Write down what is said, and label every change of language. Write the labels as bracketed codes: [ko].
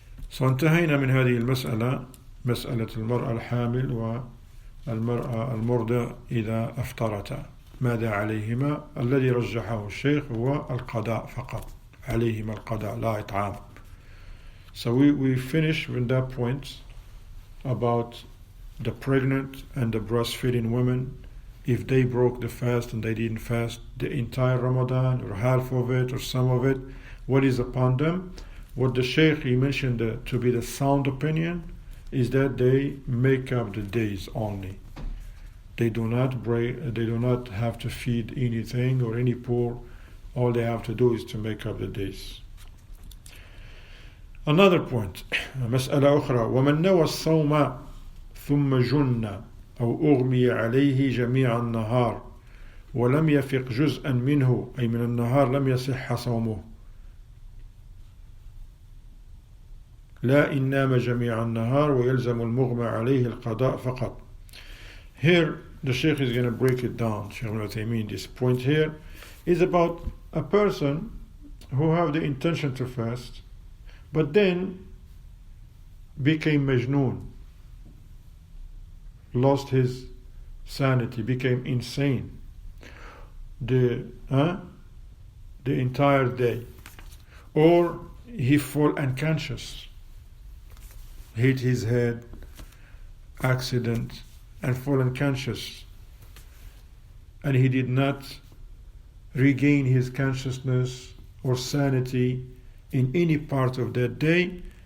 [en] So [ar] انتهينا من هذه المسألة، مسألة المرأة الحامل والمرأة المرضع إذا أفطرتا ماذا عليهما. الذي رجحه الشيخ هو القضاء فقط، عليهما القضاء لا إطعام. [en] So we finish with that point about the pregnant and the breastfeeding women. If they broke the fast and they didn't fast the entire Ramadan or half of it or some of it, what is upon them? What the Shaykh he mentioned to be the sound opinion is that they make up the days only. They do not have to feed anything or any poor. All they have to do is to make up the days. Another point, [ar] مسألة أخرى ومن نوى الصوم ثم جن أو أغمي عليه جميع النهار ولم يفق جزءا منه أي من النهار لم يصح صومه لا إن نام جميع النهار ويلزم المغمى عليه القضاء فقط. [en] Here the Shaykh is going to break it down. Shaykh Ibn Uthaymeen, this point here is about a person who have the intention to fast but then became majnoon, lost his sanity, became insane the entire day, or he fall unconscious, hit his head, accident, and fall unconscious, and he did not regain his consciousness or sanity in any part of that day.